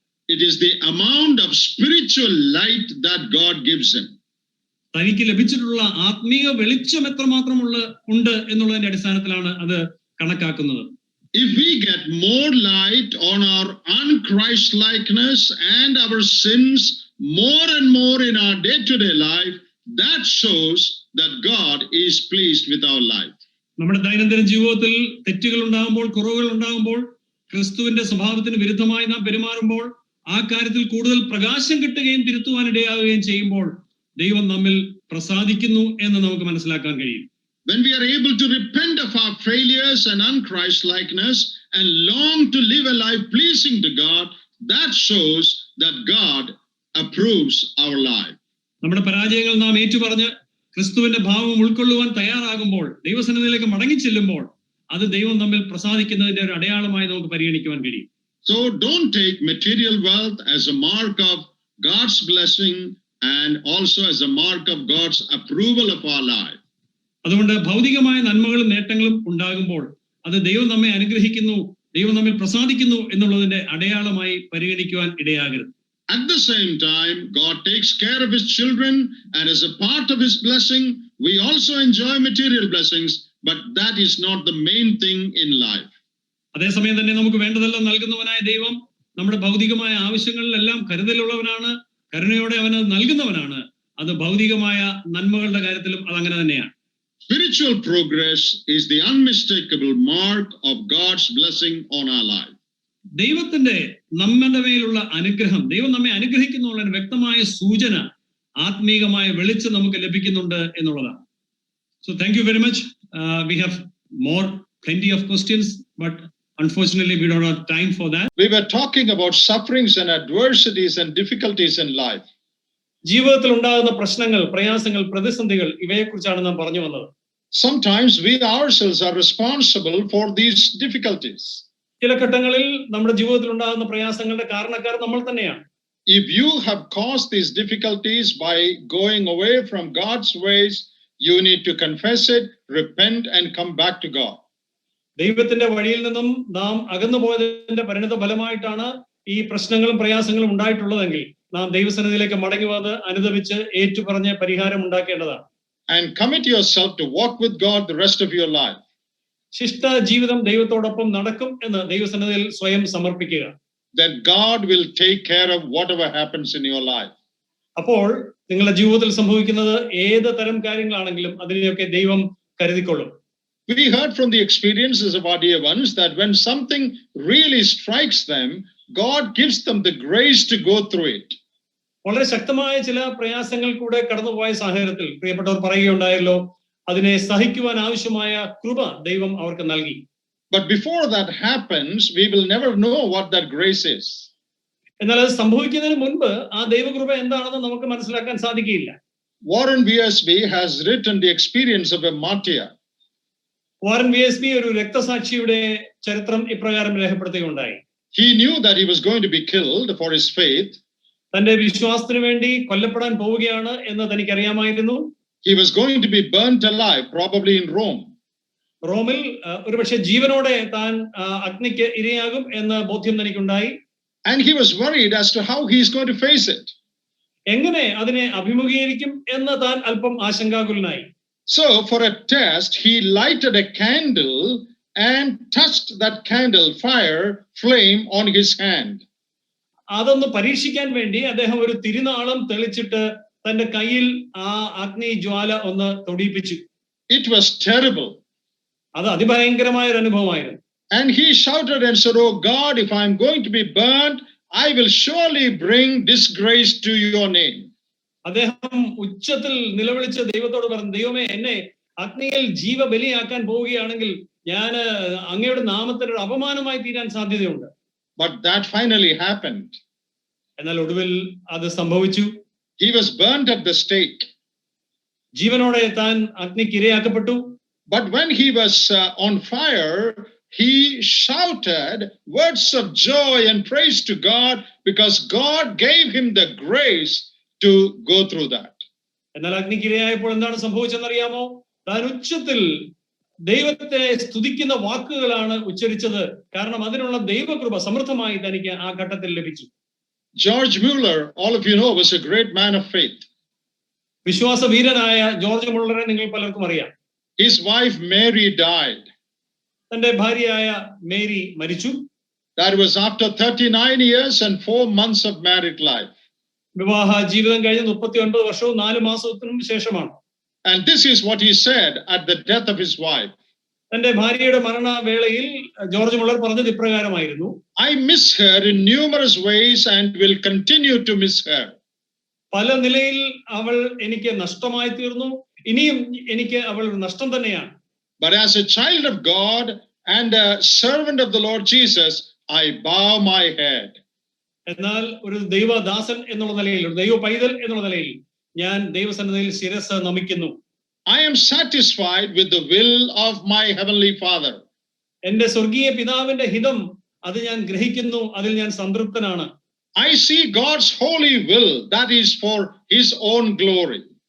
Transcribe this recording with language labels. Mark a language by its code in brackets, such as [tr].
[en] It is the amount of spiritual light that God gives him. [ml] തനിക്ക് ലഭിച്ചിട്ടുള്ള ആത്മീയ വെളിച്ചം എത്രമാത്രം ഉണ്ട് എന്നുള്ളതിന്റെ അടിസ്ഥാനത്തിലാണ് അത് കണക്കാക്കുന്നത്. [en] If we get more light on our unChristlikeness and our sins more and more in our day-to-day life, that shows that God is pleased with our life. [ml] നമ്മുടെ ദൈനംദിന ജീവിതത്തിൽ തെറ്റുകൾ ഉണ്ടാകുമ്പോൾ, കുറവുകൾ ഉണ്ടാകുമ്പോൾ, ക്രിസ്തുവിന്റെ സ്വഭാവത്തിന് വിരുദ്ധമായി നാം പെരുമാറുമ്പോൾ, ആ കാര്യത്തിൽ കൂടുതൽ പ്രകാശം കിട്ടുകയും തിരുത്തുവാനിടയാവുകയും ചെയ്യുമ്പോൾ ദൈവം നമ്മിൽ പ്രസാദിക്കുന്നു എന്ന് നമുക്ക് മനസ്സിലാക്കാൻ കഴിയും. [en] When we are able to repent of our failures and unChristlikeness and long to live a life pleasing to God, that shows that God approves our life. [ml] നമ്മുടെ പരാജയങ്ങൾ നാം ഏറ്റുപറഞ്ഞ് ക്രിസ്തുവിന്റെ ഭാവം ഉൾക്കൊള്ളുവാൻ തയ്യാറാകുമ്പോൾ, ദൈവസന്നിധിയിലേക്ക് മടങ്ങി ചെല്ലുമ്പോൾ, അത് ദൈവം നമ്മിൽ പ്രസാദിക്കുന്നതിന്റെ ഒരു അടയാളമായി നമുക്ക് പരിഗണിക്കുവാൻ കഴിയും. [en] So don't take material wealth as a mark of God's blessing and also as a mark of God's approval of our life. [ml] അതുകൊണ്ട് ഭൗതികമായ നന്മകളും നേട്ടങ്ങളും ഉണ്ടാകുമ്പോൾ അത് ദൈവം നമ്മെ അനുഗ്രഹിക്കുന്നു, ദൈവം നമ്മിൽ പ്രസാദിക്കുന്നു എന്നുള്ളതിന്റെ അടയാളമായി പരിഗണിക്കുവാൻ ഇടയാകരുത്. [en] At the same time, God takes care of his children, and as a part of his blessing, we also enjoy material blessings, but that is not the main thing in life. [ml] അതേസമയം തന്നെ നമുക്ക് വേണ്ടതെല്ലാം നൽകുന്നവനായ ദൈവം നമ്മുടെ ഭൗതികമായ ആവശ്യങ്ങളിലെല്ലാം കരുതലുള്ളവനാണ്, കരുണയോടെ അവന് നൽകുന്നവനാണ്. അത് ഭൗതികമായ നന്മകളുടെ കാര്യത്തിലും അതങ്ങനെ തന്നെയാണ്. [en] Spiritual progress is the unmistakable mark of God's blessing on our life. [ml] ദൈവത്തിന്റെ നമ്മുടെ മേലുള്ള അനുഗ്രഹം, ദൈവം നമ്മെ അനുഗ്രഹിക്കുന്നു എന്നുള്ള വ്യക്തമായ സൂചന, ആത്മീകമായ വെളിച്ചം നമുക്ക് ലഭിക്കുന്നുണ്ട് എന്നുള്ളതാണ്. [en] So thank you very much. We have plenty of questions, but unfortunately we don't have time for that. We were talking about sufferings and adversities and difficulties in life. [ml] ജീവിതത്തിൽ ഉണ്ടാകുന്ന പ്രശ്നങ്ങൾ, പ്രയാസങ്ങൾ, പ്രതിസന്ധികൾ, ഇവയെക്കുറിച്ചാണ് നാം പറഞ്ഞു വന്നത്. [en] Sometimes we ourselves are responsible for these difficulties. [ml] ചില ഘട്ടങ്ങളിൽ നമ്മുടെ ജീവിതത്തിൽ ഉണ്ടാകുന്ന പ്രയാസങ്ങളുടെ കാരണക്കാർ നമ്മൾ തന്നെയാണ്. [en] If you have caused these difficulties by going away from God's ways, you need to confess it, repent, and come back to God. [ml] ദൈവത്തിന്റെ വഴിയിൽ നിന്നും നാം അകന്നു പോയതിന്റെ പരിണിത ഫലമായിട്ടാണ് ഈ പ്രശ്നങ്ങളും പ്രയാസങ്ങളും ഉണ്ടായിട്ടുള്ളതെങ്കിൽ നാം ദൈവസന്നിധിയിലേക്ക് മടങ്ങി വന്ന് അനുദപിച്ച് ഏറ്റുപറഞ്ഞ് പരിഹാരം ഉണ്ടാക്കേണ്ടതാണ്. [en] And commit yourself to walk with God the rest of your life. [ml] ശിഷ്ട ജീവിതം ദൈവത്തോടൊപ്പം നടക്കും എന്ന് ദൈവസന്നിധിയിൽ സ്വയം സമർപ്പിക്കുക. [en] Then God will take care of whatever happens in your life. [ml] അപ്പോൾ നിങ്ങളുടെ ജീവിതത്തിൽ സംഭവിക്കുന്നത് ഏത് തരം കാര്യങ്ങളാണെങ്കിലും അതിനെയൊക്കെ ദൈവം കരുതിക്കൊള്ളും. [en] We heard from the experiences of our dear ones that when something really strikes them, God gives them the grace to go through it. [ml] വളരെ ശക്തമായ ചില പ്രയാസങ്ങൾ കൂടെ കടന്നുപോയ സാഹചര്യത്തിൽ പ്രിയപ്പെട്ടവർ പറയുകയുണ്ടായല്ലോ, അതിനെ സഹിക്കുവാൻ ആവശ്യമായ കൃപ ദൈവം അവർക്ക് നൽകി. [en] But before that happens, we will never know what that grace is. [ml] എന്നാൽ അത് സംഭവിക്കുന്നതിന് മുൻപ് ആ ദൈവകൃപ എന്താണെന്ന് നമുക്ക് മനസ്സിലാക്കാൻ സാധിക്കില്ല. [en] Warren VSB has written the experience of a martyr. [ml] Warren വിഎസ്ബി ഒരു രക്തസാക്ഷിയുടെ ചരിത്രം ഇപ്രകാരം രേഖപ്പെടുത്തുകയുണ്ടായി. [en] He knew that he was going to be killed for his faith. [ml] തന്റെ വിശ്വാസത്തിന് വേണ്ടി കൊല്ലപ്പെടാൻ പോവുകയാണ് എന്ന് തനിക്കറിയാമായിരുന്നു. [en] He was going to be burnt alive, probably in Rome. [ml] റോമിൽ ഒരുപക്ഷെ ജീവനോടെ താൻ അഗ്നിക്ക് ഇരയാകും എന്ന ബോധ്യം തനിക്കുണ്ടായി. [en] And he was worried as to how he is going to face it. [ml] എങ്ങനെ അതിനെ അഭിമുഖീകരിക്കും എന്ന് താൻ അല്പം ആശങ്കാകുലനായി. [en] So for a test, he lighted a candle and touched that candle flame on his hand. [ml] അതൊന്ന് പരീക്ഷിക്കാൻ വേണ്ടി അദ്ദേഹം ഒരു തിരുനാളം തെളിച്ചിട്ട് തന്റെ കയ്യിൽ ആ അഗ്നി ജ്വാല ഒന്ന് തൊടിയിപ്പിച്ചു. [en] It was terrible. [ml] അത് അതിഭയങ്കരമായ ഒരു അനുഭവമായിരുന്നു. [en] And he shouted and said, "Oh God, if I'm going to be burnt, I will surely bring disgrace to your name." [ml] അദ്ദേഹം ഉച്ചത്തിൽ നിലവിളിച്ച് ദൈവത്തോട് പറഞ്ഞു, ദൈവമേ, എന്നെ അഗ്നിയിൽ ജീവബലിയാക്കാൻ പോവുകയാണെങ്കിൽ ഞാൻ അങ്ങയുടെ നാമത്തിന് ഒരു അപമാനമായി തീരാൻ സാധ്യതയുണ്ട്. [en] But that finally happened. [ml] എന്നാൽ ഒടുവിൽ അത് സംഭവിച്ചു. [en] He was burnt at the stake. [ml] ജീവനോടെ താൻ അഗ്നിക്ക് ഇരയാക്കപ്പെട്ടു. [en] But when he was on fire, he shouted words of joy and praise to God because God gave him the grace to go through that. [ml] എന്നാൽ അഗ്നിക്ക് ഇരയായപ്പോൾ എന്താണ് സംഭവിച്ചെന്നറിയാമോ? താൻ ഉച്ചത്തിൽ ദൈവത്തെ സ്തുതിക്കുന്ന വാക്കുകളാണ് ഉച്ചരിച്ചത്. കാരണം അതിനുള്ള ദൈവകൃപ സമൃദ്ധമായി തനിക്ക് ആ ഘട്ടത്തിൽ ലഭിച്ചു. [en] George Mueller, all of you know, was a great man of faith. [ml] വിശ്വാസ വീരനായ ജോർജ് മുള്ളറെ നിങ്ങൾ പലർക്കും അറിയാം. [en] His wife Mary died. [ml] തന്റെ ഭാര്യയായ മേരി മരിച്ചു. [en] That was after 39 years and 4 months of married life. [ml] വിവാഹ ജീവിതം കഴിഞ്ഞ് 39 വർഷവും 4 മാസത്തിനും ശേഷമാണ്. [en] And this is what he said at the death of his wife. [ml] തന്റെ ഭാര്യയുടെ മരണവേളയിൽ ജോർജ് മുള്ളർ പറഞ്ഞത് ഇപ്രകാരമായിരുന്നു: [en] I miss her in numerous ways and will continue to miss her. [ml] പല നിലയിൽ അവൾ എനിക്ക് നഷ്ടമായി തീർന്നു, ഇനിയും എനിക്ക് അവൾ നഷ്ടം തന്നെയാണ്. [en] But as a child of God and a servant of the Lord Jesus, I bow my head. [ml] എന്നാൽ ഒരു ദൈവദാസൻ എന്നുള്ള നിലയിൽ, ഒരു ദൈവ പൈതൽ എന്നുള്ള നിലയിൽ ഞാൻ ദൈവസന്നിധിയിൽ ശിരസ്സ് നമിക്കുന്നു. [en] I am satisfied with the will of my heavenly Father. [ml] എന്റെ സ്വർഗീയ പിതാവിന്റെ ഹിതം അത് ഞാൻ ഗ്രഹിക്കുന്നു, അതിൽ ഞാൻ സംതൃപ്തനാണ്. [en] I see God's holy will, that is for his own glory.